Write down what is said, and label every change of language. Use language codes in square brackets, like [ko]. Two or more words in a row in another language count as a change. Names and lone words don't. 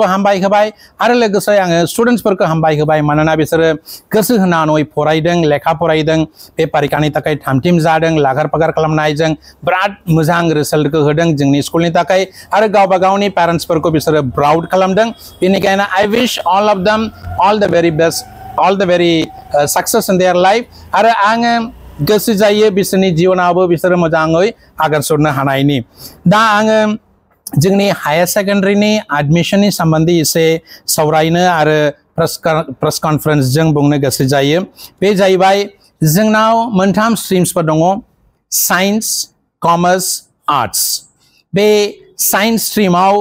[brx] हामबाय होबाय आरो लोगोसे आङो स्टुडेन्ट्सफोरखौ हामबाय होबाय मानोना बिसोरो गोसो होनानै फरायदों लेखा फरायदों बे परिखानि थाखाय थामथिम जादों लागार फागार खालामनायजों बिराद मोजां रिजल्टखौ होदों जोंनि स्कुलनि थाखाय आरो गावबा गावनि पेरेन्ट्सफोरखौ बिसोरो प्राउड खालामदों बेनिखायनो [en] I wish all of them all the very best all the very success in their life [brx] आरो आङो गोसो जायो बिसोरनि जिउनावबो बिसोरो मोजाङै आगान सुरनो हानायनि दा आङो जोंनि हायर सेकेंडरीनि एडमिशननि सोमोन्दै एसे सावरायनो आरो [en] press conference [brx] जों बुंनो गोसो जायो बे जाहैबाय जोंनाव मोनथाम स्ट्रीम्सफोर दङ [en] science commerce arts [brx] बे साइन्स स्ट्रीमाव